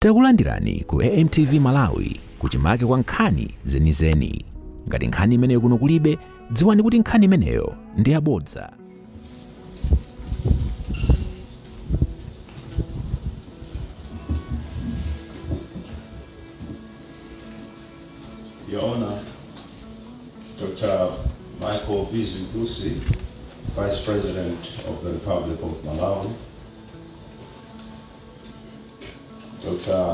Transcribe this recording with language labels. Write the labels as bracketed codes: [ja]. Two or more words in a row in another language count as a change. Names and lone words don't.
[ny] Takulandirani ku AMTV Malawi kuchimake kwa nkhani zenizeni. Ngati nkhani imeneyo kuno kulibe, dziwani kuti nkhani imeneyo ndi yabodza. [en] Your Honor, Dr. Michael Bizimbusi, Vice President of the Republic of Malawi, Dr.